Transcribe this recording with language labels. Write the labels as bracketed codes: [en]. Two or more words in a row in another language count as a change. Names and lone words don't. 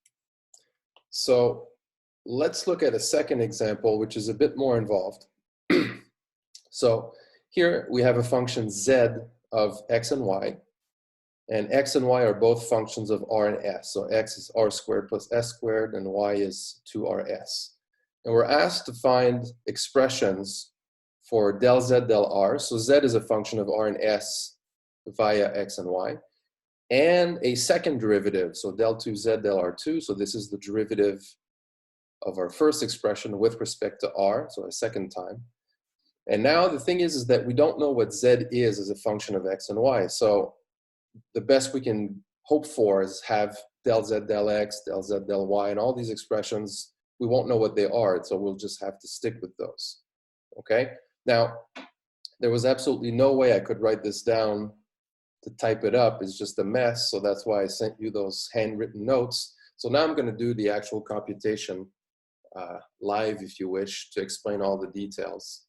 [en] So let's look at a second example, which is a bit more involved. So here we have a function z of x and y, and x and y are both functions of r and s. So x is r squared plus s squared, and y is 2rs. And we're asked to find expressions for del z del r. So z is a function of r and s via x and y, and a second derivative, so del 2z, del r2. So this is the derivative of our first expression with respect to r, so a second time. And now the thing is that we don't know what z is as a function of x and y. So the best we can hope for is have del z, del x, del z, del y, and all these expressions, we won't know what they are, so we'll just have to stick with those, okay? Now, there was absolutely no way I could write this down to type it up. It's just a mess, so that's why I sent you those handwritten notes. So now I'm gonna do the actual computation live, if you wish, to explain all the details.